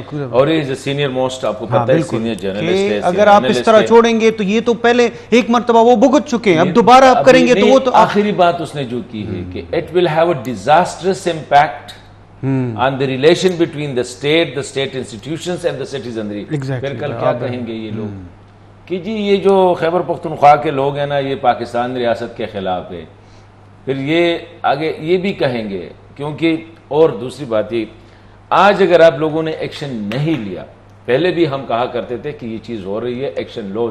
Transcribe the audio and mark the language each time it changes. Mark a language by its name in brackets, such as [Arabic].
[Urdu] اور یہ senior most آپ کو پتہ ہے سینئر جرنلسٹ ہے. اگر آپ اس طرح چھوڑیں گے تو یہ تو پہلے ایک مرتبہ وہ بھگت چکے ہیں، اب دوبارہ آپ کریں گے تو وہ تو. آخری بات اس نے جو کی ہے کہ [English] it will have a disastrous impact on the relation between the state institutions and the citizenry. [Urdu] پھر کل کیا کہیں گے یہ لوگ کہ جی یہ جو خیبر پختونخوا کے لوگ ہیں نا یہ پاکستان ریاست کے خلاف ہے. پھر یہ آگے یہ بھی کہیں گے کیونکہ. اور دوسری بات یہ، آج اگر آپ لوگوں نے ایکشن نہیں لیا، پہلے بھی ہم کہا کرتے تھے کہ یہ چیز ہو رہی ہے ایکشن لو.